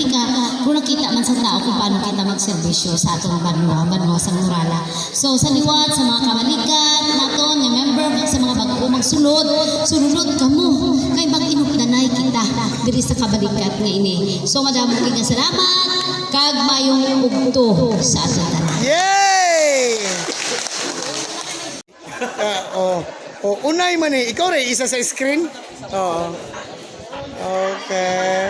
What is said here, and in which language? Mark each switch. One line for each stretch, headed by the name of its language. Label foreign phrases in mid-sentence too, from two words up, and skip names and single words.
Hiligaynon: Kung makita man sa tao kung paano kita magserbisyo sa atong banwa sa Murala. So sa liwat sa mga kamalikat naton nga member sa mga bago magsulod, sulod kamo kay mag-inugdanay kita diri sa kabalikat nga ini. So madamo kay salamat kag mayong ugto sa aton tanan. Yay! Unay man eh.
Filipino: Ikaw rin, isa sa screen? Oo. Okay.